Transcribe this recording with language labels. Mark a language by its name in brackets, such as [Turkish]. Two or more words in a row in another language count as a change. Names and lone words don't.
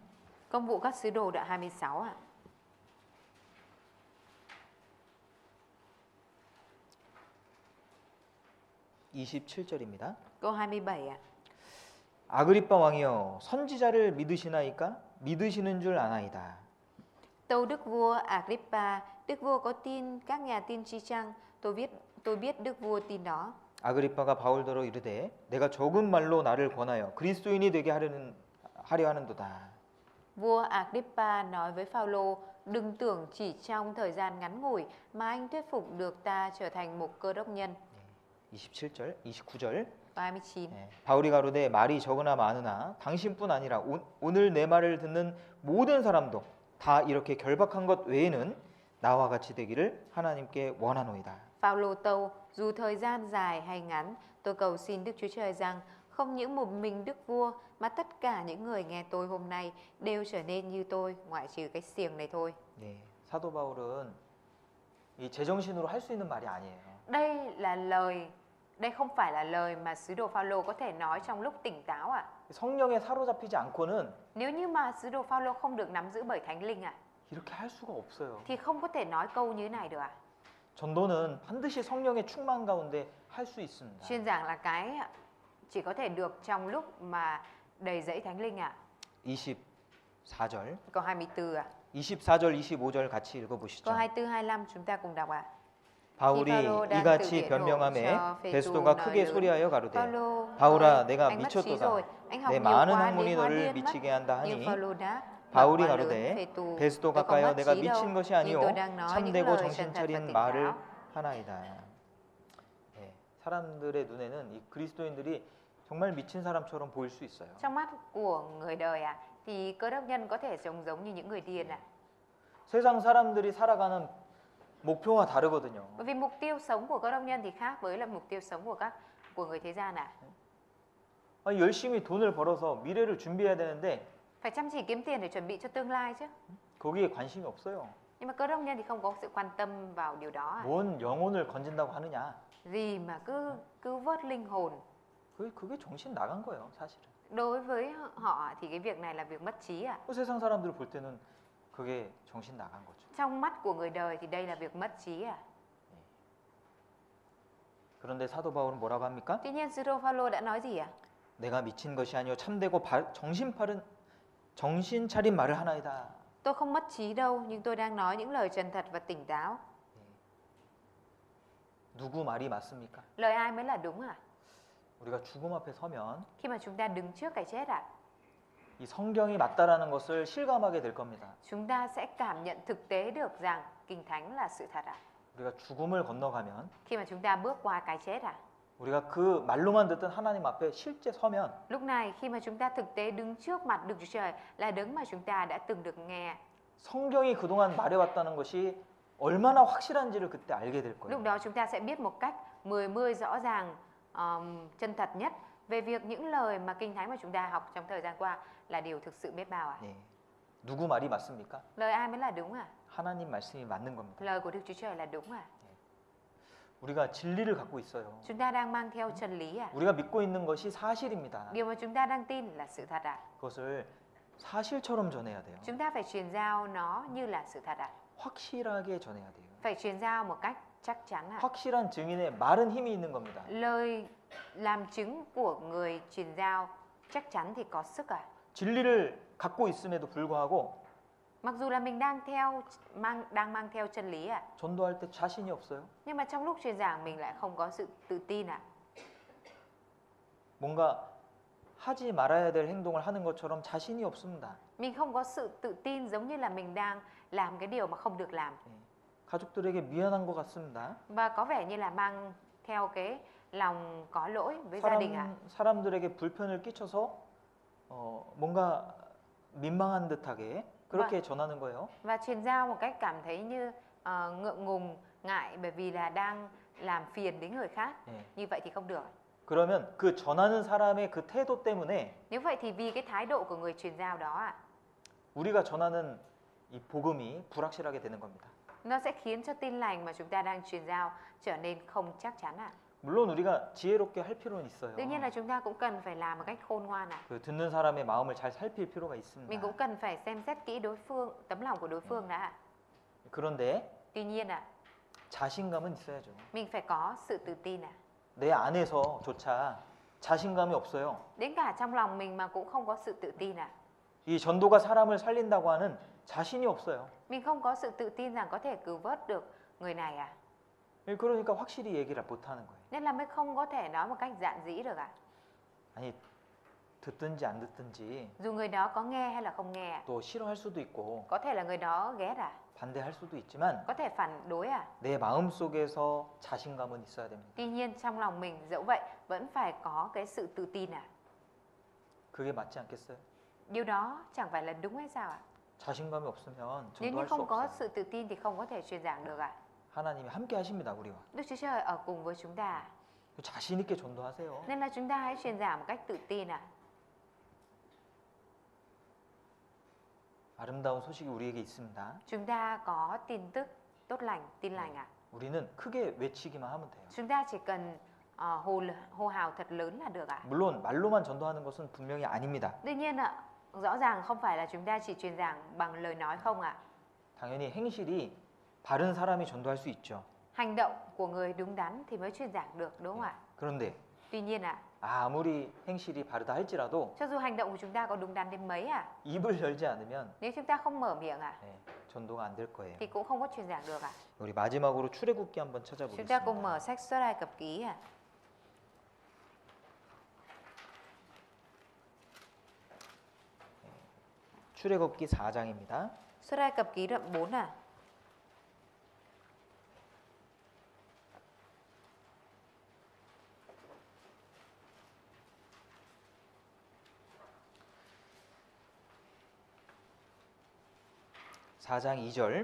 [Vietnamese] Công vụ các sứ đồ đoạn 26 ạ. [Korean] 27절입니다. [Vietnamese] Câu 27 ạ. [Korean] 아그리빠 왕이여 선지자를 믿으시나이까? 믿으시는 줄 아나이다. [Vietnamese] Tâu Đức vua Agrippa, Đức vua có tin các nhà tiên tri chăng? Tôi biết Đức vua tin đó. [Korean] 아그리빠가 바울더러 이르되 내가 적은 말로 나를 권하여 그리스도인이 되게 하려 하는도다. [Vietnamese] Vua Agrippa nói với Phaolô, đừng tưởng chỉ trong thời gian ngắn ngủi mà anh thuyết phục được ta trở thành một cơ đốc nhân. [Korean] 27절, 29절. [Vietnamese] Câu 29. [Korean] 바울이 가로되 말이 적으나 많으나 당신뿐 아니라 오늘 내 말을 듣는 모든 사람도 다 이렇게 결박한 것 외에는 나와 같이 되기를 하나님께 원하노이다. [Vietnamese] Phaolô tâu, dù thời gian dài hay ngắn, tôi cầu xin Đức Chúa Trời rằng không những một mình Đức vua mà tất cả những người nghe tôi hôm nay đều trở nên như tôi, ngoại trừ cái xiềng này thôi. [Korean] 네, 사도 바울은 이 제정신으로 할 수 있는 말이 아니에요. [Vietnamese] Đây không phải là lời mà sứ đồ Phaolô có thể nói trong lúc tỉnh táo ạ. [Korean] 성령에 사로잡히지 않고는 [Vietnamese] Nếu như mà sứ đồ Phaolô không được nắm giữ bởi Thánh Linh ạ, [Korean] 이렇게 할 수가 없어요. [Vietnamese] thì không có thể nói câu như thế này được ạ. [Korean] 전도는 반드시 성령의 충만 가운데 할 수 있습니다. [Vietnamese] Chuyên giảng là cái chỉ có thể được trong lúc mà đầy dẫy Thánh Linh ạ. [Korean] 24절, [Vietnamese] Câu 24 ạ. [Korean] 24절, 25절 같이 읽어보시죠. [Vietnamese] Câu 24, 25 chúng ta cùng đọc ạ. [Korean] 바울이 이같이 변명하매 베스도가 크게 소리하여 가로되 바울아 내가 미쳤도다. 내 많은 학문이 너를 미치게 한다 하니 바울이 가로되 베스도 가까이여 내가 미친 것이 아니오 참되고 정신 차린 말을 하나이다. 네, 사람들의 눈에는 이 그리스도인들이 정말 미친 사람처럼 보일 수 있어요. [Vietnamese] Trong mắt của người đời ạ, thì cơ đốc nhân có thể sống giống như những người điên ạ. [Korean] 세상 사람들이 살아가는 목표와 다르거든요. [Vietnamese] Bởi vì mục tiêu sống của cơ đốc nhân thì khác với là mục tiêu sống của người thế gian ạ. [Korean] 열심히 돈을 벌어서 미래를 준비해야 되는데 [Vietnamese] Phải chăm chỉ kiếm tiền để chuẩn bị cho tương lai chứ. [Korean] 거기에 관심이 없어요. [Vietnamese] Nhưng mà cơ đốc nhân thì không có sự quan tâm vào điều đó ạ. [Korean] 뭔 영혼을 건진다고 하느냐? [Vietnamese] Gì mà cứ cứu vớt linh hồn. [Korean] 그게 정신 나간 거예요, 사실은. [Vietnamese] Đối với họ thì cái việc này là việc mất trí ạ. [Korean] 세상 사람들 볼 때는 그게 정신 나간 거죠. [Vietnamese] Trong mắt của người đời thì đây là việc mất trí ạ. [Korean] 그런데 사도 바울은 뭐라고 합니까? [Vietnamese] Tuy nhiên sứ đồ Phaolô đã nói gì ạ? [Korean] 내가 미친 것이 아니요 참되고 정신 차린 말을 하나이다. [Vietnamese] Tôi không mất trí đâu, nhưng tôi đang nói những lời chân thật và tỉnh táo. [Korean] 누구 말이 맞습니까? [Vietnamese] Lời ai mới là đúng ạ? [Korean] 우리가 죽음 앞에 서면 [Vietnamese] Khi mà chúng ta đứng trước cái chết ạ, [Korean] 이 성경이 맞다라는 것을 실감하게 될 겁니다. [Vietnamese] chúng ta sẽ cảm nhận thực tế được rằng Kinh Thánh là sự thật ạ. [Korean] 우리가 죽음을 건너가면 [Vietnamese] Khi mà chúng ta bước qua cái chết ạ, [Korean] 우리가 그 말로만 듣던 하나님 앞에 실제 서면 [Vietnamese] lúc này khi mà chúng ta thực tế đứng trước mặt Đức Chúa Trời là đấng mà chúng ta đã từng được nghe [Korean] 성경이 그동안 말해왔다는 것이 얼마나 확실한지를 그때 알게 될 거예요. [Vietnamese] Lúc đó chúng ta sẽ biết một cách mười rõ ràng, chân thật nhất về việc những lời mà Kinh Thánh mà chúng ta học trong thời gian qua là điều thực sự biết bao ạ. [Korean] 예. 누구 말이 맞습니까? [Vietnamese] Lời ai mới là đúng à? [Korean] 하나님 말씀이 맞는 겁니다. [Vietnamese] Lời của Đức Chúa Trời là đúng à? [Korean] 우리가 진리를 갖고 있어요. [Vietnamese] Chúng ta đang mang theo chân lý à? [Korean] 우리가 믿고 있는 것이 사실입니다. [Vietnamese] Điều mà chúng ta đang tin là sự thật à? [Korean] 그것을 사실처럼 전해야 돼요. [Vietnamese] Chúng ta phải truyền giao nó như là sự thật à? [Korean] 확실하게 전해야 돼요. [Vietnamese] Phải truyền giao một cách chắc chắn à? [Korean] 확실한 증인의 말은 힘이 있는 겁니다. [Vietnamese] Lời làm chứng của người truyền giao chắc chắn thì có sức à? [Korean] 진리를 갖고 있음에도 불구하고 [Vietnamese] Mặc dù là mình đang mang theo chân lý à? [Korean] 전도할 때 자신이 없어요. [Vietnamese] Nhưng mà trong lúc truyền giảng mình lại không có sự tự tin à? [Korean] 뭔가 하지 말아야 될 행동을 하는 것처럼 자신이 없습니다. [Vietnamese] Mình không có sự tự tin giống như là mình đang làm cái điều mà không được làm. [Korean] 예. 가족들에게 미안한 것 같습니다. [Vietnamese] Và có vẻ như là mang theo cái lòng có lỗi với gia đình à? [Korean] 사람들에게 불편을 끼쳐서 뭔가 민망한 듯하게 그렇게 전하는 거예요. [Vietnamese] Và truyền giao một cách cảm thấy như ngượng ngùng, ngại bởi vì là đang làm phiền đến người khác. [Korean] 예. [Vietnamese] Như vậy thì không được. [Korean] 그러면 그 전하는 사람의 그 태도 때문에 [Vietnamese] Nếu vậy thì vì cái thái độ của người truyền giao đó ạ, [Korean] 우리가 전하는 이 복음이 불확실하게 되는 겁니다. [Vietnamese] nó sẽ khiến cho tin lành mà chúng ta đang truyền giao trở nên không chắc chắn ạ. [Korean] 물론 우리가 지혜롭게 할 필요는 있어요. [Vietnamese] Đương nhiên là chúng ta cũng cần phải làm một cách khôn ngoan ạ. [Korean] 그 듣는 사람의 마음을 잘 살필 필요가 [Vietnamese] Mình [Korean] 있습니다. [Vietnamese] cũng cần phải xem xét kỹ đối phương, tấm lòng của đối phương đã ạ. [Korean] 그런데 [Vietnamese] Tuy nhiên ạ, [Korean] 자신감은 있어야죠. [Vietnamese] mình phải có sự tự tin ạ. [Korean] 내 안에서조차 자신감이 없어요. [Vietnamese] Đến cả trong lòng mình mà cũng không có sự tự tin ạ. [Korean] 이 전도가 사람을 살린다고 하는 자신이 없어요. [Vietnamese] Mình không có sự tự tin rằng có thể cứu vớt được người này ạ. [Korean] 그러니까 확실히 얘기를 못 하는 거예요. [Vietnamese] Nên là mới không có thể nói một cách dạn dĩ được ạ. [Korean] 아니 듣든지 안 듣든지 [Vietnamese] Dù người đó có nghe hay là không nghe ạ. [Korean] 또 싫어할 수도 있고 [Vietnamese] Có thể là người đó ghét à, [Korean] 반대할 수도 있지만 [Vietnamese] có thể phản đối à. [Korean] 내 마음속에서 자신감은 있어야 됩니다. [Vietnamese] Tuy nhiên trong lòng mình dẫu vậy vẫn phải có cái sự tự tin à. [Korean] 그게 맞지 않겠어요? [Vietnamese] Điều đó chẳng phải là đúng hay sao ạ? [Korean] 자신감이 없으면 [Vietnamese] Nếu như [Korean] 전도할 수 [Vietnamese] không có [Korean] 없어요. [Vietnamese] sự tự tin thì không có thể truyền giảng được ạ. [Korean] 하나님이 함께 하십니다, 우리와. [Vietnamese] Đức Chúa Trời ở cùng với chúng ta. [Korean] 자신 있게 전도하세요. [Vietnamese] Nên là chúng ta hãy truyền giảng một cách tự tin ạ. [Korean] 아름다운 소식이 우리에게 있습니다. [Vietnamese] Chúng ta có tin tức tốt lành, tin lành ạ. [Korean] 우리는 크게 외치기만 하면 돼요. [Vietnamese] Chúng ta chỉ cần hô hào thật lớn là được ạ. [Korean] 물론 말로만 전도하는 것은 분명히 아닙니다. [Vietnamese] Tuy nhiên ạ, rõ ràng không phải là chúng ta chỉ truyền giảng bằng lời nói không ạ. [Korean] 당연히 행실이 바른 사람이 전도할 수 있죠. [Vietnamese] Hành động của người đúng đắn thì mới truyền giảng được, đúng không ạ? [Korean] 그런데 [Vietnamese] Tuy nhiên ạ, [Korean] 아무리 행실이 바르다 할지라도 [Vietnamese] cho dù hành động của chúng ta có đúng đắn đến mấy ạ, [Korean] 입을 열지 않으면 [Vietnamese] nếu chúng ta không mở miệng ạ, [Korean] 전도가 안 될 거예요. [Vietnamese] thì cũng không có truyền giảng được ạ. [Korean] 우리 마지막으로 출애굽기 한번 [Vietnamese] Chúng ta cùng [Korean] 찾아보겠습니다. [Vietnamese] mở sách Xuất Ai Cập Ký ạ. [Korean] 출애굽기 4장입니다. [Vietnamese] Xuất Ai Cập Ký đoạn 4 ạ. [Korean] 사 장 2절